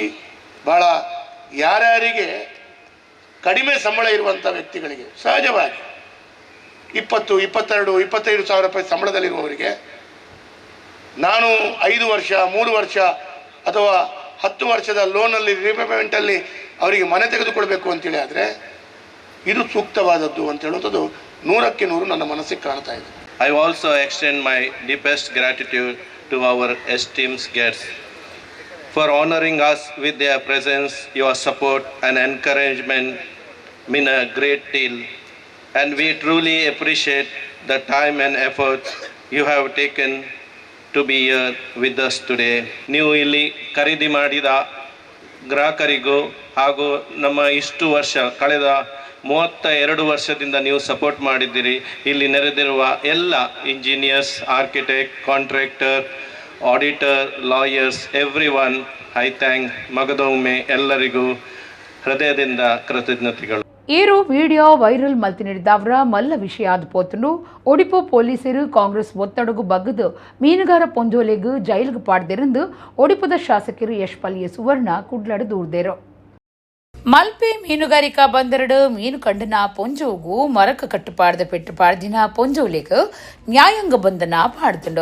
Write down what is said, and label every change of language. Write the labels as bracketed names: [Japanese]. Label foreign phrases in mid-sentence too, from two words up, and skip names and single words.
[Kannada] ಭಾಳ ಯಾರ್ಯಾರಿಗೆ ಕಡಿಮೆ ಸಂಬಳ ಇರುವಂಥ ವ್ಯಕ್ತಿಗಳಿಗೆ ಸಹಜವಾಗಿ 20, 22, 25 ಸಾವಿರ ರೂಪಾಯಿ ಸಂಬಳದಲ್ಲಿರುವವರಿಗೆ ನಾನು 5 ವರ್ಷ 3 ವರ್ಷ ಅಥವಾ 10 ವರ್ಷದ ಲೋನಲ್ಲಿ ರಿಪೇಮೆಂಟಲ್ಲಿ ಅವರಿಗೆ ಮನೆ ತೆಗೆದುಕೊಳ್ಬೇಕು ಅಂತೇಳಿ ಆದರೆ ಇದು ಸೂಕ್ತವಾದದ್ದು ಅಂತ ಹೇಳುವಂಥದ್ದು 100ಕ್ಕೆ 100 ನನ್ನ ಮನಸ್ಸಿಗೆ ಕಾಣ್ತಾ ಇದೆ. [English] I also extend my deepest gratitude to our esteemed guests for honoring us with their presence. Your support and encouragement mean a great deal, and we truly appreciate the time and effort you have taken to be here with us today. [Kannada] ನೀವು ಇಲ್ಲಿ ಖರೀದಿ ಮಾಡಿದ ಗ್ರಾಹಕರಿಗೂ ಹಾಗೂ ನಮ್ಮ ಇಷ್ಟು ವರ್ಷ ಕಳೆದ 32 ವರ್ಷದಿಂದ ನೀವು ಸಪೋರ್ಟ್ ಮಾಡಿದ್ದೀರಿ. ಇಲ್ಲಿ ನೆರೆದಿರುವ ಎಲ್ಲ ಇಂಜಿನಿಯರ್ಸ್, ಆರ್ಕಿಟೆಕ್ಟ್, ಕಾಂಟ್ರಾಕ್ಟರ್, ಆಡಿಟರ್, ಲಾಯರ್ಸ್, [English] every one I thank. [Kannada] ಮಗದೊಮ್ಮೆ ಎಲ್ಲರಿಗೂ ಹೃದಯದಿಂದ ಕೃತಜ್ಞತೆಗಳು. [Tulu] ಏರು [English] video viral [Tulu] ಮಲ್ತಿನಿಡಿದವರ ಮಲ್ಲ ವಿಷಯಾದ ಪೋತನು ಒಡಿಪು ಪೊಲೀಸರು ಕಾಂಗ್ರೆಸ್ ಒತ್ತಡಗು ಬಗ್ಗದು ಮೀನುಗಾರ ಪೊಂಜೋಲೆಗೂ ಜೈಲಿಗೆ ಪಾಡ್ದಿರಂದು ಒಡಿಪುದ ಶಾಸಕರು ಯಶ್ಪಾಲ್ ಸುವರ್ಣ ಕುಡ್ಲಡ ದೂರ್ದೇರು. ಮಲ್ಪೆ ಮೀನುಗಾರಿಕಾ ಬಂದರಡು ಮೀನು ಕಂಡನ ಪೊಂಜೋಗು ಮರಕ ಕಟ್ಟುಪಾಡ್ದ ಪೆಟ್ಟುಪಾಡ್ದಿನ ಪೊಂಜೋಲೆಗೂ ನ್ಯಾಯಾಂಗ ಬಂಧನ ಪಾಡ್ದುಂಡು.